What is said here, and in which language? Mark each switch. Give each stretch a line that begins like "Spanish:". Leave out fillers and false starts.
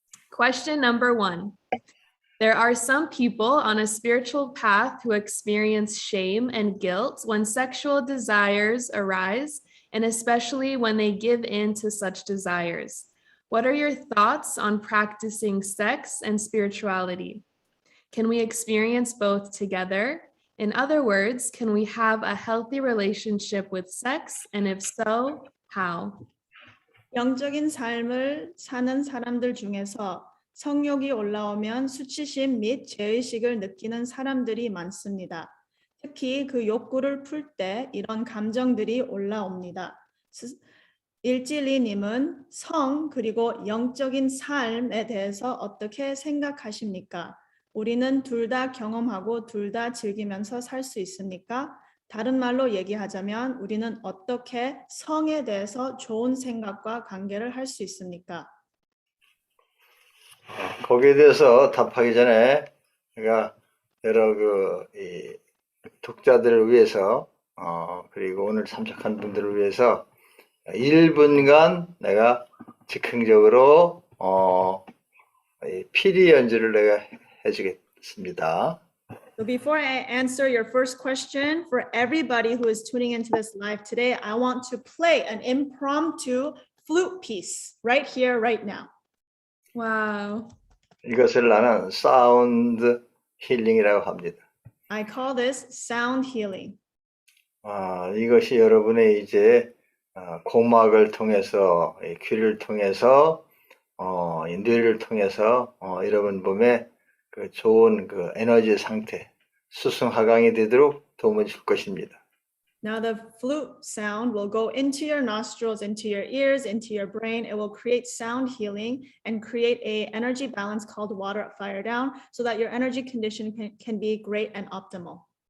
English: Question number 1. There are some people on a spiritual path who experience shame and guilt when sexual desires arise, and especially when they give in to such desires. What are your thoughts on practicing sex and spirituality? Can we experience both together? In other words, can we have a healthy relationship with sex? And if so, how?
Korean: 영적인 삶을 사는 사람들 중에서 성욕이 올라오면 수치심 및 죄의식을 느끼는 사람들이 많습니다. 특히 그 욕구를 풀 때 이런 감정들이 올라옵니다. 일지리님은 성 그리고 영적인 삶에 대해서 어떻게 생각하십니까? 우리는 둘 다 경험하고 둘 다 즐기면서 살 수 있습니까? 다른 말로 얘기하자면 우리는 어떻게 성에 대해서 좋은 생각과 관계를 할 수 있습니까? 거기에 대해서 답하기 전에 제가 여러 이 독자들을 위해서 그리고 오늘 참석한 분들을 위해서 1분간 내가 즉흥적으로 이 피리 연주를 내가 해주겠습니다.
English: So before I answer your first question, for everybody who is tuning into this live today, I want to play an impromptu flute piece right here, right now. Wow.
Korean: 이것을 나는 사운드 힐링이라고 합니다.
English: I call this sound healing.
Korean: 이것이 여러분의 이제 고막을 통해서, 귀를 통해서, 이 뇌를 통해서 여러분 몸에 그 좋은 그 에너지 상태, 수승하강이 되도록 도움을 줄 것입니다.
English: Now the flute sound will go into your nostrils, into your ears, into your brain. It will create sound healing and create a energy balance called water up, fire down, so that your energy condition can be great and optimal.